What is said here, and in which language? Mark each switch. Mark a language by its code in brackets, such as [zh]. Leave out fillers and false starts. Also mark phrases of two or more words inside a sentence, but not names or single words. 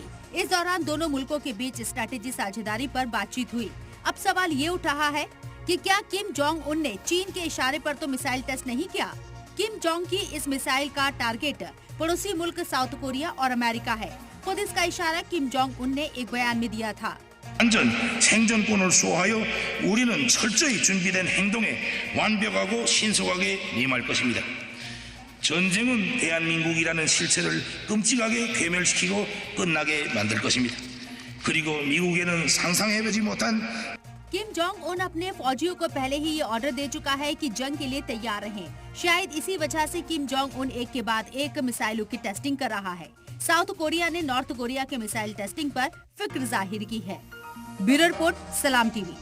[hi] इस दौरान दोनों मुल्कों के बीच स्ट्रैटेजी साझेदारी पर बातचीत हुई। अब सवाल ये उठ रहा है कि क्या किम जोंग उन ने चीन के इशारे पर तो [en] missile test [hi] नहीं किया। किम जोंग की इस मिसाइल का टारगेट पड़ोसी मुल्क साउथ कोरिया और अमेरिका है। खुद इसका इशारा किम जोंग उन ने एक बयान में दिया था। [ko] 안전 생존권을 수호하여 우리는 철저히 준비된 행동에 완벽하고 신속하게 임할 것입니다. 전쟁은 대한민국이라는 실체를 끔찍하게 괴멸시키고 끝나게 만들 것입니다. 그리고 미국에는 상상해보지 못한 [hi] किम जोंग उन अपने फौजियों को पहले ही ये ऑर्डर दे चुका है कि जंग के लिए तैयार रहें। शायद इसी वजह से किम जोंग उन एक के बाद एक मिसाइलों की टेस्टिंग कर रहा है। साउथ कोरिया ने नॉर्थ कोरिया के [en] missile testing [hi] पर फिक्र जाहिर की है। [en] bureau report, [hi] सलाम टीवी।